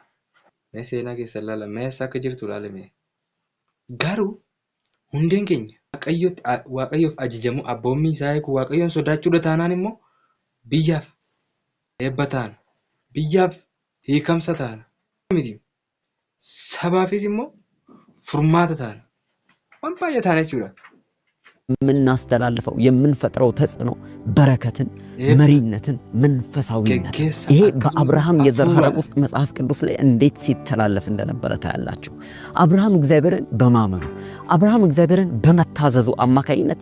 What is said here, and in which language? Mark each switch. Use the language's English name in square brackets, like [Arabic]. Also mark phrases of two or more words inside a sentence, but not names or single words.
[Oromo] Mee seenaa keessa ilaala, mee eessa akka jirtu ilaalame. Garuu hundeen keenya waaqayyoof ajajamu abboommi isaa eegu waaqayyoon sodaachuudha taanaan immoo biyyaaf eebba taana, biyyaaf hiikamsa taana miti, sabaafis immoo furmaata taana, waan baay'ee taana jechuudha. [Amharic] የምናስተላልፈው የምንፈጥረው ተጽዕኖ በረከትን፣ መሪነትን፣ መንፈሳዊነት ይሄ በአብርሃም የዘር ሐረግ ውስጥ መጽሐፍ ቅዱስ ላይ እንዴት ሲተላለፍ እንደነበረ ታያላችሁ። አብርሃም እግዚአብሔርን በማመኑ አብርሃም እግዚአብሔርን በመታዘዙ አማካይነት